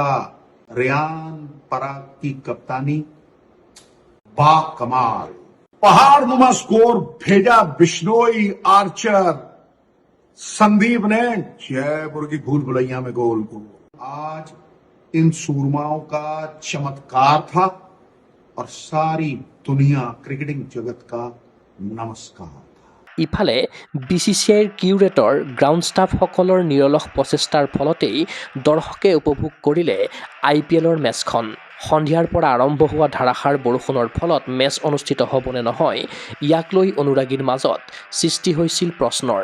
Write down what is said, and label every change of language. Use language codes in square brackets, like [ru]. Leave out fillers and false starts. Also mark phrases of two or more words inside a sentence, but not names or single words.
[hi] रियान पराग की कप्तानी बाकमाल, पहाड़ नुमा स्कोर भेजा बिश्नोई, आर्चर, संदीप ने जयपुर की भूल भुलैया में गोल को। आज इन सूरमाओं का चमत्कार था और सारी दुनिया क्रिकेटिंग जगत का नमस्कार। [as] ইফালে BCCIৰ কিউৰেটৰ গ্ৰাউণ্ড ষ্টাফসকলৰ নিৰলস প্ৰচেষ্টাৰ ফলতেই দৰ্শকে উপভোগ কৰিলে IPLৰ মেচখন। সন্ধিয়াৰ পৰা আৰম্ভ হোৱা ধাৰাসাৰ বৰষুণৰ ফলত মেচ অনুষ্ঠিত হ'বনে নহয় ইয়াক লৈ অনুৰাগীৰ মাজত সৃষ্টি হৈছিল প্ৰশ্নৰ।